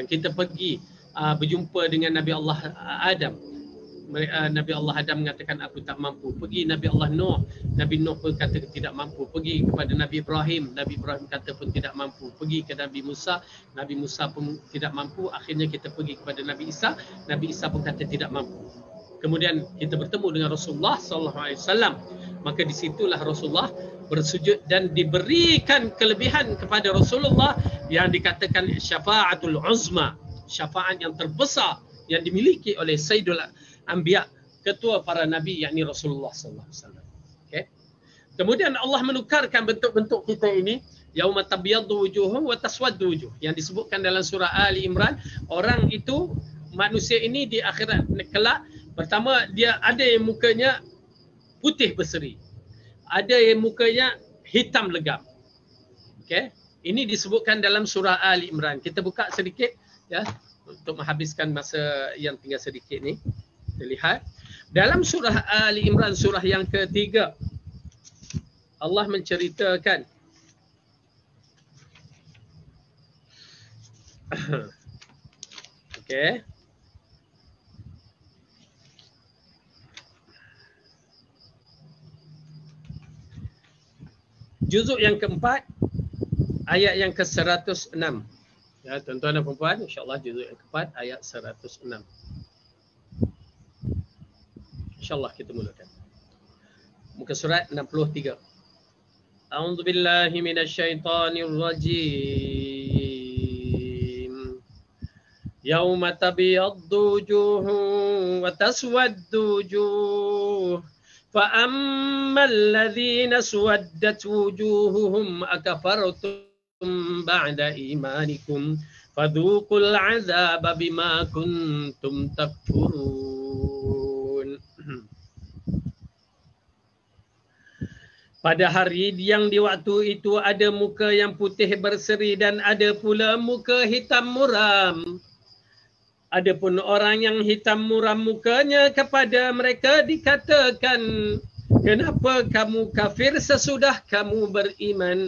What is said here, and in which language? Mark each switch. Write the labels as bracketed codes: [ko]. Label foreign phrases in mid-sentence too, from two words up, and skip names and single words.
[ms] Kita pergi berjumpa dengan Nabi Allah Adam. Nabi Allah Adam mengatakan aku tak mampu. Pergi Nabi Allah Nuh, Nabi Nuh pun kata tidak mampu. Pergi kepada Nabi Ibrahim, Nabi Ibrahim kata pun tidak mampu. Pergi ke Nabi Musa, Nabi Musa pun tidak mampu. Akhirnya kita pergi kepada Nabi Isa, Nabi Isa pun kata tidak mampu. Kemudian kita bertemu dengan Rasulullah SAW. Maka disitulah Rasulullah bersujud dan diberikan kelebihan kepada Rasulullah yang dikatakan [ar] الشفاعة العظمى, [ms] syafaat yang terbesar yang dimiliki oleh [ar] سيد الأنبياء, [ms] ketua para nabi, yakni Rasulullah SAW. Okay. Kemudian Allah menukarkan bentuk-bentuk kita ini, [ar] يوم تبيض وجوههم وتسود وجوه, [ms] yang disebutkan dalam surah Ali Imran. Orang itu, manusia ini di akhirat kelak, pertama dia ada yang mukanya putih berseri, ada yang mukanya hitam legam. Okay. Ini disebutkan dalam surah Ali Imran. Kita buka sedikit, ya, untuk menghabiskan masa yang tinggal sedikit ni. Kita lihat dalam surah Ali Imran, surah yang ketiga, Allah menceritakan okey, juzuk yang keempat, ayat yang ke-106. Ya, tuan-tuan dan puan-puan, insya-Allah juzuk yang keempat, ayat 106. InsyaAllah kita mulakan. Muka surat 63. [ar] أعوذ بالله من الشيطان الرجيم. يوم تبيض وجوه وتسود وجوه. فأما الذين اسودت وجوههم أكفرتم بعد إيمانكم فذوقوا العذاب بما كنتم تكفرون. [ms] Pada hari yang di waktu itu ada muka yang putih berseri dan ada pula muka hitam muram. Adapun orang yang hitam muram mukanya, kepada mereka dikatakan Kenapa kamu kafir sesudah kamu beriman?